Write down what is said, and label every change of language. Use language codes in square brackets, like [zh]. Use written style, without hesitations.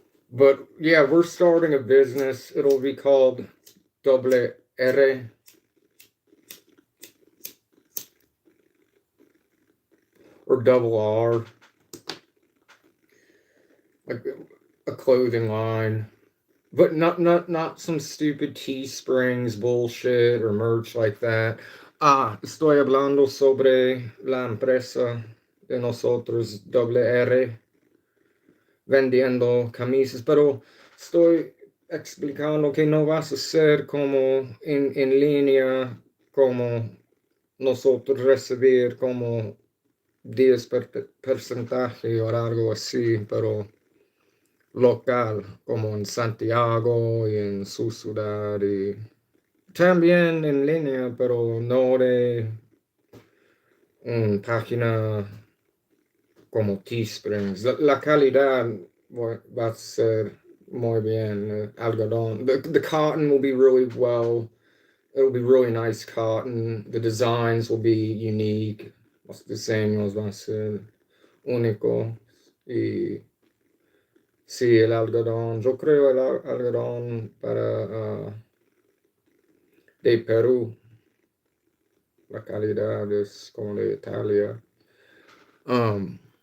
[en] But yeah, we're starting a business. It'll be called Double R or Double R, like a clothing line. But not some stupid Teesprings bullshit or merch like that. [es] Ah, estoy hablando sobre la empresa de nosotros, Double R, vendiendo camisas, pero estoy explicando que no vas a ser como en línea, como nosotros recibir como 10 porcentaje o algo así, pero local, como en Santiago y en su ciudad, y también en línea, pero no de una página como Teesprings. La calidad va a ser muy bien. Algodón. [en] The cotton will be really well. It'll be really nice cotton. The designs will be unique. [es] Los diseños van a ser únicos. Y sí, el algodón. Yo creo el algodón para de Perú. La calidad es como de Italia. Um,